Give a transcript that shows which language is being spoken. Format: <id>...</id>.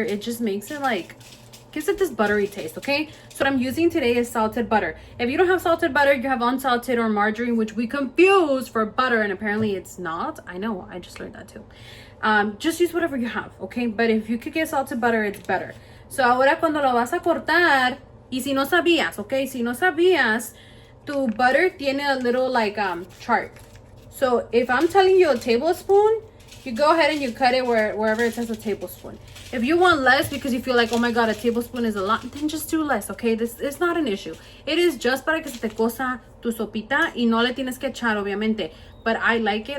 <en>It just makes it like, gives it this buttery taste, okay? So what I'm using today is salted butter. If you don't have salted butter, you have unsalted or margarine, which we confuse for butter, and apparently it's not. I know, I just learned that too. Just use whatever you have, okay? But if you could get salted butter, it's better.</en> <es>So ahora cuando lo vas a cortar, y si no sabías, okay? Si no sabías, tu butter tiene</es> <en>a little like chart. So if I'm telling you a tablespoon, you go ahead and you cut it wherever it says a tablespoon. If you want less because you feel like, oh my god, a tablespoon is a lot, then just do less, okay? This is not an issue. It is just</en> <es>para que se te cosa tu sopita y no le tienes que echar, obviamente.</es> <en>But I like it.</en>